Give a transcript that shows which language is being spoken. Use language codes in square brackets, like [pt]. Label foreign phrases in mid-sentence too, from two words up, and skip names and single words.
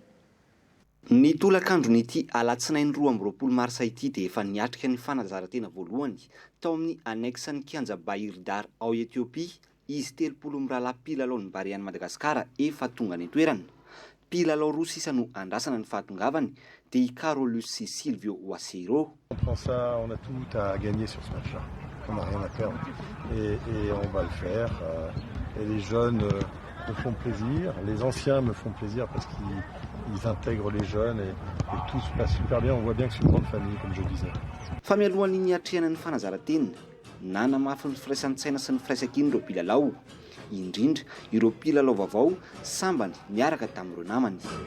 [mg] Ny tolakandron'ity alatsinainy 2024 marsa ity dia efa niatrika ny fanazarantena voalohany tao amin'ny anexan'ny kianja bahiry-dary ao Etiopia. Izy 30 mirahalahy mpilalao ny barian'i Madagasikara efa tonga ny toerana. Mpilalao roa sisa no andrasana ny fahatongavany dia i Carolus sy Silvio Wasero. [fr] On prend ça, on a tout à gagner sur ce match-là. On n'a rien à perdre. Et on va le faire. Et les jeunes me font plaisir. Les anciens me font plaisir parce qu'ils intègrent les jeunes et tout se passe super bien. On voit bien que c'est une grande famille, comme je disais. [mg] Fa mialohan'ny atrehana ny fanazarantena nana mafy ny firaisan-tsaina sy ny firaisan-kiny ireo mpilalao, indrindra ireo mpilalao vaovao sambany miaraka tamin'ireo namany.